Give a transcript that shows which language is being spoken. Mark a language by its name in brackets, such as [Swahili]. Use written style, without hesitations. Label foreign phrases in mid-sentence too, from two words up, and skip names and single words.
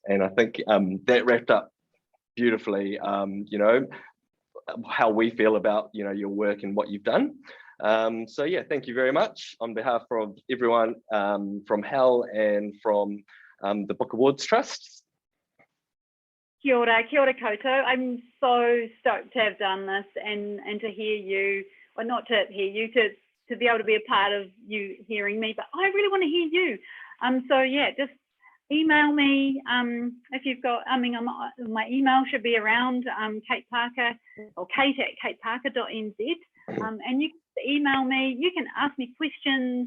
[English] And I think that wrapped up beautifully, how we feel about, your work and what you've done. Thank you very much on behalf of everyone from HAL and from the Book Awards Trust. [Māori] Kia ora koutou. [English] I'm so stoked to have done this and to hear you, or not to hear you, to be able to be a part of you hearing me, but I really want to hear you. Just email me if you've got, my email should be around, Kate Parker, or kate@kateparker.nz, and you can email me, you can ask me questions.